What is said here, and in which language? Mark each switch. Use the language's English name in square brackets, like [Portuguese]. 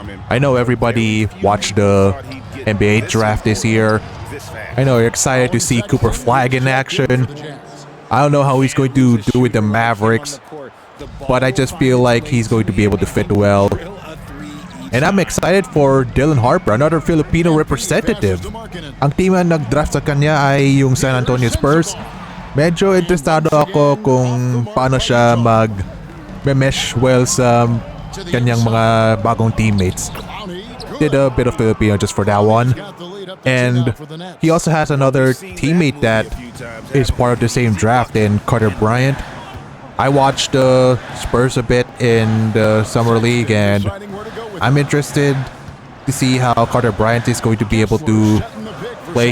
[English] I know everybody watched the NBA draft this year. I know you're excited to see Cooper Flag in action. I don't know how he's going to do with the Mavericks, but I just feel like he's going to be able to fit well. And I'm excited for Dylan Harper, another Filipino representative. [Filipino] Ang team na nag-draft sa kanya ay yung San Antonio Spurs. Medyo interesado ako kung paano siya mag-mesh well sa kanyang mga bagong teammates. [English] Did a bit of Filipino just for that one. And he also has another teammate that is part of the same draft in Carter Bryant. I watched the Spurs a bit in the Summer League and I'm interested to see how Carter Bryant is going to be able to play.